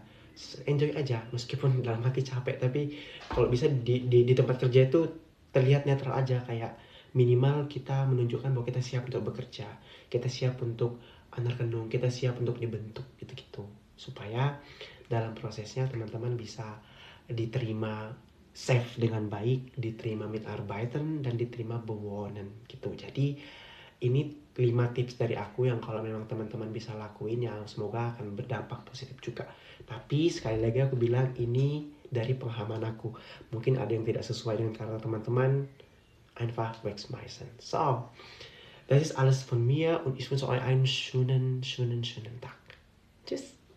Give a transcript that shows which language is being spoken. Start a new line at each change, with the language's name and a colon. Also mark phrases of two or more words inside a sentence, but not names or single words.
Indonesian: Enjoy aja meskipun dalam hati capek, tapi kalau bisa di tempat kerja itu terlihat netral aja, kayak minimal kita menunjukkan bahwa kita siap untuk bekerja, kita siap untuk anak-anak, kita siap untuk dibentuk gitu-gitu, supaya dalam prosesnya teman-teman bisa diterima safe dengan baik, diterima mitarbeiten dan diterima bewonen gitu. Jadi ini 5 tips dari aku yang kalau memang teman-teman bisa lakuin ya semoga akan berdampak positif juga. Tapi sekali lagi aku bilang ini dari pengalaman aku. Mungkin ada yang tidak sesuai dengan karakter teman-teman.
German: Einfach wegschmeißen. So, das ist alles von mir und ich wünsche euch einen schönen Tag. Tschüss.